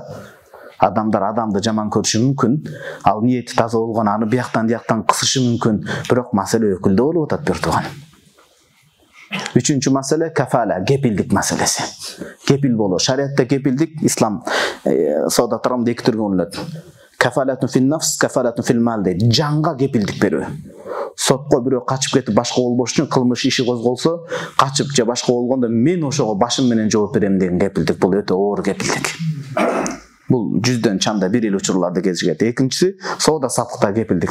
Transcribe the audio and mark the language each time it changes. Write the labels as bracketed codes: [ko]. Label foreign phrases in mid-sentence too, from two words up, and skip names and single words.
[ky] Адамдар адамды жаман көрүшү мүмкүн. Ал ниети таза болгон, аны бияктан кысышы мүмкүн. Бирок маселе өкүлдө болуп атат биртуган. Үчүнчү маселе кафала, кепилдик маселеси. Кепил болуу. Шариатта кепилдик ислам соода тарамында эки түргө бөлүнөт. [ar] كفالة في النفس، كفالة في المال [ky] дейт. Жанга кепилдик берүү. Сотко бирөө качып кетип башка болбош үчүн кылмыш иши козголсо, качып же башка болгондо мен ошого башым менен жооп берем деген кепилдик. Бул өтө оор кепилдик. Бул жүздөн чамда бир эле учурларда кезигет. Экинчиси соода саттыкта кепилдик.